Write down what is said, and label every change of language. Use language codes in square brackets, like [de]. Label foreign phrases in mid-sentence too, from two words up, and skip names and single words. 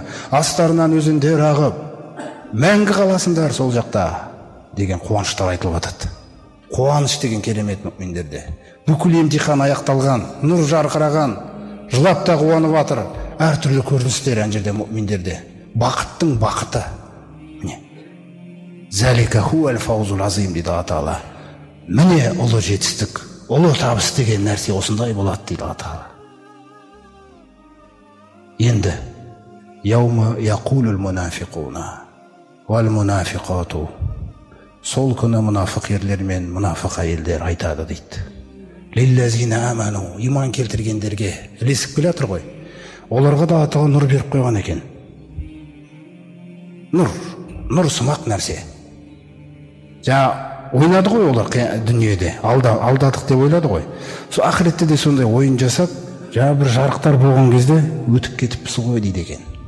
[kk] Астарынан өзендер ағып, мәңгі қаласындар сол жақта деген қуаныштар айтылып жатады. Қуаныш деген керемет мүминдерде. Бүкіл емтихан аяқталған, нұр жарқыраған, жылап та қуанып жатыр. Әртүрлі көріністер ана жерде мүминдерде. Бақыттың бақыты. Міне. [ar] ذلك هو الفوز العظيم дейді Алла Тағала. [kk] Міне ұлы жетістік, ұлы табыс деген нәрсе осындай болады дейді Алла Тағала. [ar] Енді يوم يقول المنافقون والمنافقات. [kk] Сол күні мұнафық ерлер мен мұнафық әйелдер айтады дейді. [ar] للذين آمنوا, [kk] иман келтіргендерге ілесіп келе жатыр ғой. Оларға да атағы нұр беріп қойған екен. Нұр сымақ нәрсе. Ойнады ғой олар дүниеде, алдадық деп ойлады ғой. Сол ақыретте де сондай ойын жасап, бір жарықтар болған кезде өтіп кетіпсіз ғой дейді екен.